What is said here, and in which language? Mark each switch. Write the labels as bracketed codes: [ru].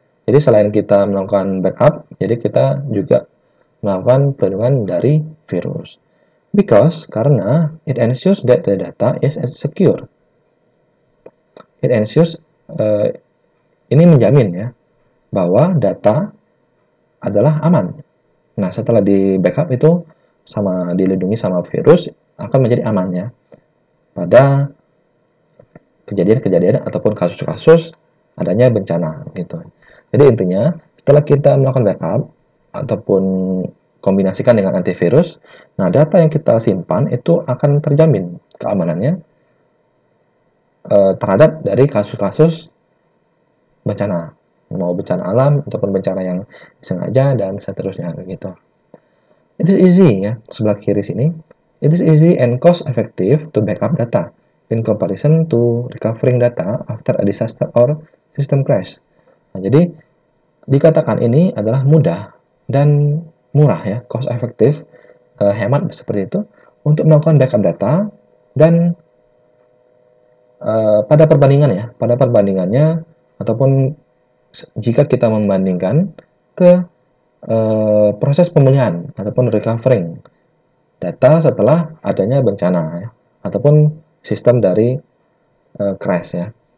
[id] Jadi selain kita melakukan backup, jadi kita juga melakukan perlindungan dari virus. Karena [en] it ensures that the data is secure. It ensures [id] ini menjamin ya bahwa data adalah aman. Nah, setelah di backup itu sama dilindungi sama virus akan menjadi aman ya pada kejadian-kejadian ataupun kasus-kasus adanya bencana gitu. Jadi intinya setelah kita melakukan backup ataupun kombinasikan dengan antivirus, nah data yang kita simpan itu akan terjamin keamanannya terhadap dari kasus-kasus bencana, mau bencana alam ataupun bencana yang sengaja dan seterusnya gitu. [en] It is easy [id] ya, sebelah kiri sini. [en] It is easy and cost effective to backup data in comparison to recovering data after a disaster or system crash. [id] Nah, jadi dikatakan ini adalah mudah dan murah ya, [en] cost effective, [id] hemat seperti itu untuk melakukan backup data dan pada perbandingannya ataupun jika kita membandingkan ke proses pemulihan ataupun recovering data setelah adanya bencana ya, ataupun sistem dari crash ya.